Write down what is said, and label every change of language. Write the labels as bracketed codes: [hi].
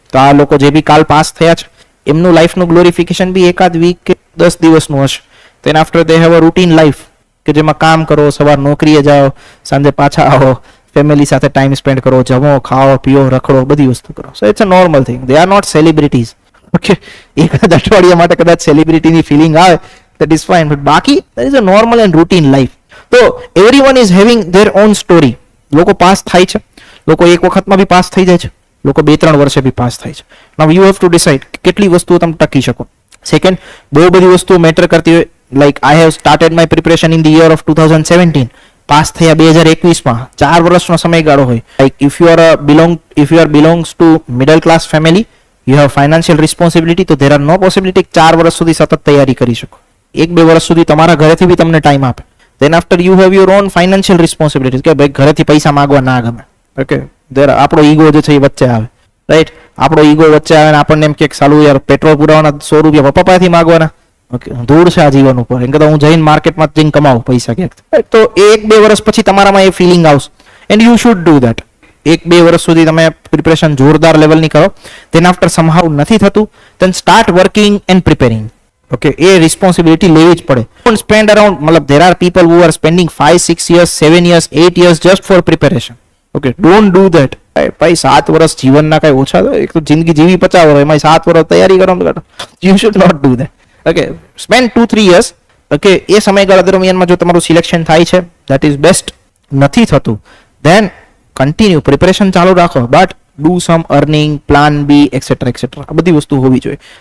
[gu] તો આ લોકો જે બી કાલ પાસ થયા છે એમનું લાઈફનું ગ્લોરિફિકેશન બી એકાદ વીક કે 10 દિવસનું હશે. [en] then after they have a routine life [gu] કે જેમાં કામ કરો, સવાર નોકરીએ જાઓ, સાંજે પાછા આવો, ફેમિલી સાથે ટાઈમ સ્પેન્ડ કરો, જમો, ખાઓ, પીઓ, રખડો, બધી વસ્તુ કરો. [en] So it's a normal thing. They are not celebrities. [gu] Okay, એકાદ અઠવાડિયા માટે કદાચ સેલિબ્રિટીની ફિલિંગ આવે [en] that is fine, but બાકી there is a normal and routine life. તો everyone is having their own story. [gu] લોકો પાસ થાય છે, લોકો એક વખતમાં બી પાસ થઈ જાય છે, લોકો 2-3 વર્ષે બી પાસ થાય છે. [en] Now you have to decide [gu] કેટલી વસ્તુઓ તમે ટકી શકો. સેકન્ડ, બહુ બધી વસ્તુઓ મેટર કરતી હોય. [en] Like I have started my preparation in the year of 2017. [gu] Pass થયા 2021માં, 4 વર્ષનો સમયગાળો હોય. [en] like if you are belongs to middle class family, you have financial responsibility, તો there are no possibility [gu] 4 વર્ષ સુધી સતત તૈયારી કરી શકો. 1-2 વર્ષ સુધી તમારા ઘરેથી બી તમને ટાઈમ આપે. [en] then after you have your own financial responsibility [gu] કે ભાઈ ઘરેથી પૈસા માંગવા ના ગમે. ઓકે, આપણો ઈગો જે છે એ વચ્ચે આવે. રાઈટ, આપણો ઈગો વચ્ચે આવે ને આપણને એમ કે સાલું યાર પેટ્રોલ પુરાવાના 100 રૂપિયા પપ્પાથી માંગવાના. ઓકે, ધૂળ છે આ જીવન ઉપર, એમ કહેતા હું જઈને માર્કેટમાં જઈને કમાવું પૈસા ક્યાંક. તો 1-2 વર્ષ પછી તમારામાં એ ફિલિંગ આવશે [en] And you should do that. [gu] 1-2 વર્ષ સુધી તમે પ્રિપરેશન જોરદાર લેવલની કરો. તેના આફ્ટર સમહાવ નથી થતું, [en] then start working and preparing. [gu] Okay, A responsibility લેવી જ પડે. [en] Don't spend around, મતલબ there are people who are spending 5-6 years, 7 years, 8 years just for preparation. Okay, don't do that. [gu] ભાઈ 7 વર્ષ જીવનના કઈ ઓછા, એક તો જિંદગી જીવી 50 વર્ષ, એમાં 7 વર્ષ તૈયારી કરો, [en] You should not do that. [gu] Okay, spend 2-3 years. Okay, એ સમયગાળા દરમિયાનમાં જો તમારું સિલેક્શન થાય છે [en] That is best. [gu] નથી થતું ધેન કન્ટિન્યુ પ્રિપરેશન ચાલુ રાખો, [en] but do some earning, [gu] plan B, et cetera et cetera. આ બધી વસ્તુ હોવી જોઈએ.